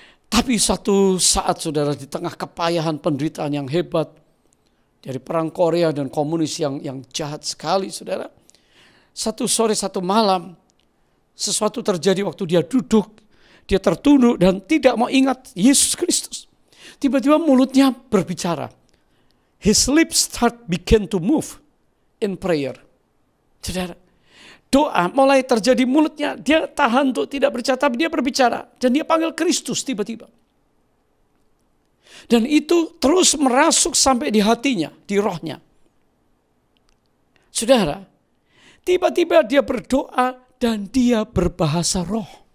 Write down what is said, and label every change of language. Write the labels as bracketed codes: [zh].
[id] Tapi satu saat, saudara, di tengah kepayahan penderitaan yang hebat dari perang Korea dan komunis yang jahat sekali, saudara. Satu sore, satu malam, sesuatu terjadi waktu dia duduk, dia tertunduk dan tidak mau ingat Yesus Kristus. Tiba-tiba mulutnya berbicara. [en] His lips began to move in prayer. [id] Saudara, doa mulai terjadi, mulutnya dia tahan untuk tidak berbicara, tapi dia berbicara. Dan dia panggil Kristus tiba-tiba. Dan itu terus merasuk sampai di hatinya, di rohnya. Saudara, tiba-tiba dia berdoa dan dia berbahasa roh.